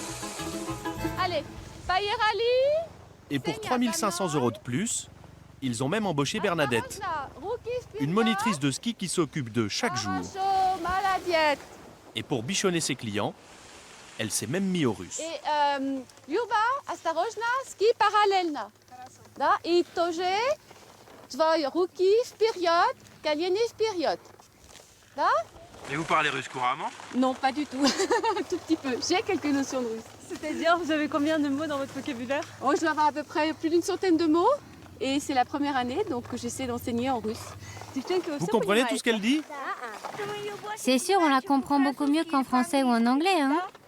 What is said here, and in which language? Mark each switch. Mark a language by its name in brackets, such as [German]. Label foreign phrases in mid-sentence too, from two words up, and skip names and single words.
[French] Allez, Bayerali! Et pour 3 500 € de plus, ils ont même embauché Bernadette, une monitrice de ski qui s'occupe d'eux chaque jour. Et pour bichonner ses clients, elle s'est même mise au russe. [Russian] Люба, осторожно, ski параллельно. Да, и тоже твои руки вперед, колени вперед. Да? [French] Et vous parlez russe couramment? Non, pas du tout. Un tout petit peu. J'ai quelques notions de russe. C'est-à-dire, vous avez combien de mots dans votre vocabulaire? Oh, je dois avoir à peu près plus d'une centaine de mots. Et c'est la première année, donc j'essaie d'enseigner en russe. Vous comprenez tout ce qu'elle dit? C'est sûr, on la comprend beaucoup mieux qu'en français ou en anglais, hein?